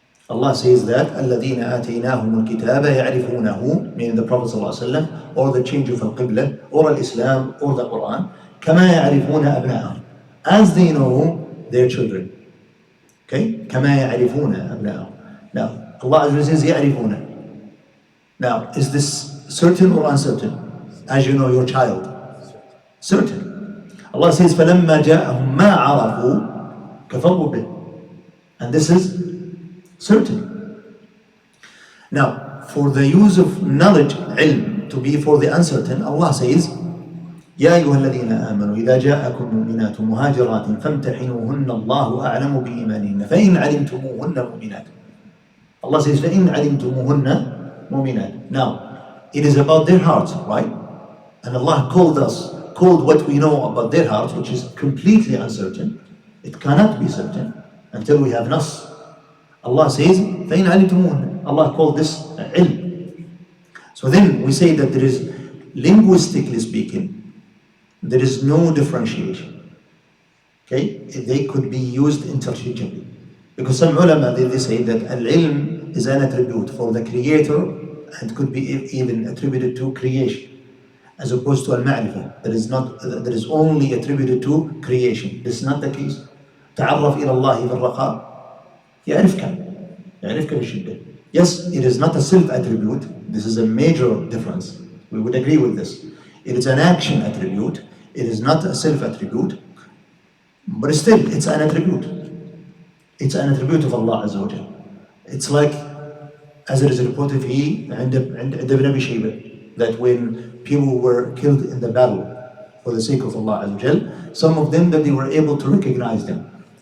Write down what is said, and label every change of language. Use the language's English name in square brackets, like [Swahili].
[English] Allah says that [Arabic] الَّذِينَ آتَيْنَاهُمُ الْكِتَابَ يَعْرِفُونَهُ, [English] meaning the Prophet ﷺ, or the change of al-Qibla, or al-Islam, or the Quran, [Arabic] كَمَا يَعْرِفُونَ أَبْنَاءَهُم, [English] as they know their children. [Arabic] Okay? كَمَا يَعْرِفُونَ أَبْنَاءَهُم. [English] Now, Allah says يَعْرِفُونَ. Now, is this certain or uncertain? As you know your child. Certain. Allah says [Arabic] فَلَمَّا جَاءَهُمْ مَا عَرَفُوا كَفَرُوا بِهِ. [English] And this is certain. Now, for the use of knowledge, ilm, to be for the uncertain, Allah says, [Arabic] يَا أَيُّهَا الَّذِينَ آمَنُوا إِذَا جَاءَكُمْ مُؤْمِنَاتٌ مُهَاجِرَاتٍ فَامْتَحِنُوهُنَّ اللَّهُ أَعْلَمُ بِإِيمَانِهِنَّ فَإِنْ عَلِمْتُمُوهُنَّ مُؤْمِنَاتٍ. [English] Allah says, [Arabic] فَإِنْ عَلِمْتُمُوهُنَّ مُؤْمِنَاتٍ. [English] Now, it is about their hearts, right? And Allah called what we know about their hearts, which is completely uncertain. It cannot be certain until we have nas. Allah says, [Arabic] فَإِنْ عَلِمْتُمُوهُنَّ. [English] Allah called this ilm. So then we say that there is, linguistically speaking, there is no differentiation. Okay? They could be used interchangeably. Because some ulama, they say that al-ilm is an attribute for the creator and could be even attributed to creation, as opposed to al-ma'rifah, that is only attributed to creation. This is not the case. [Arabic] تعرف إلى الله في الرخاء يعرفك بالشدة. [English] Yes, it is not a self-attribute. This is a major difference. We would agree with this. It is an action attribute. It is not a self-attribute. But still, it's an attribute. It's an attribute of Allah Azza wa Jal. It's like, as it is reported [Arabic] في عند ابن أبي شيبة, [English] that when people were killed in the battle for the sake of Allah Azza wa Jal, some of them that they were able to recognize them.